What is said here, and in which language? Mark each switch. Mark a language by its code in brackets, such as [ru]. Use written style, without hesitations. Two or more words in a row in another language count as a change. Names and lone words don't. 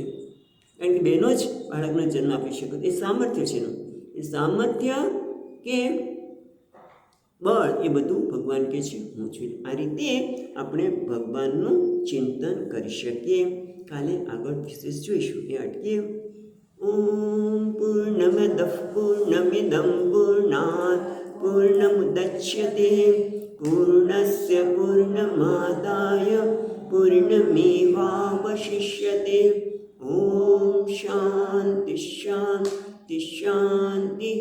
[gu] કારણ કે બહેનો જ બાળકનો જન્મ આપી શકે, એ સામર્થ્ય છે એનું. એ સામર્થ્ય કે બળ એ બધું ભગવાન કહે છે હું છું. આ રીતે આપણે ભગવાનનું ચિંતન કરી શકીએ. કાલે આગળ વિશેષ જોઈશું. એ અટકીએ. [sa] ઓમ પૂર્ણમદઃ પૂર્ણમિદં પૂર્ણાત પૂર્ણમુદચ્યતે पूर्णस्य पूर्णमादाय पूर्णमेवावशिष्यते। ॐ शान्ति शान्ति शान्तिः।